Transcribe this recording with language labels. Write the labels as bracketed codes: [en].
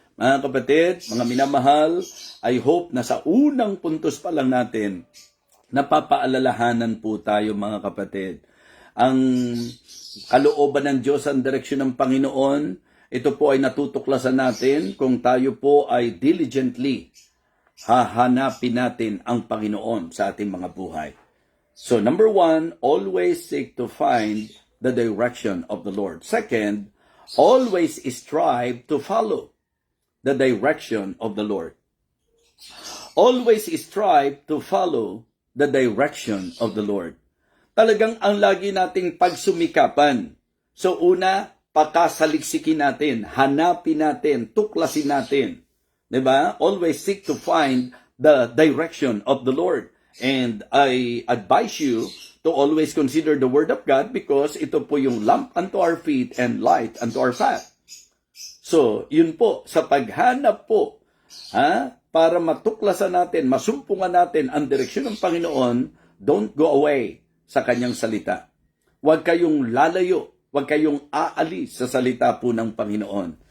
[tl] Mga kapatid, mga minamahal, [en] I hope [tl] na sa unang puntos pa lang natin, napapaalalahanan po tayo mga kapatid. Ang kalooban ng Diyos, ang direksyon ng Panginoon, ito po ay natutuklasan natin kung tayo po ay diligently hahanapin natin ang Panginoon sa ating mga buhay. [en] So number 1, always seek to find the direction of the Lord. Second, always strive to follow the direction of the Lord. Always strive to follow the direction of the Lord. [tl] Talagang ang lagi nating pagsumikapan. So una, pakasaliksikin natin, hanapin natin, tuklasin natin. Diba? [en] Always seek to find the direction of the Lord. And I advise you to always consider the Word of God because [tl] ito po yung [en] lamp unto our feet and light unto our path. [tl] So, yun po, sa paghanap po, para matuklasan natin, masumpungan natin ang direksyon ng Panginoon, [en] don't go away [tl] sa kanyang salita. Huwag kayong lalayo. Huwag kayong aalis sa salita po ng Panginoon.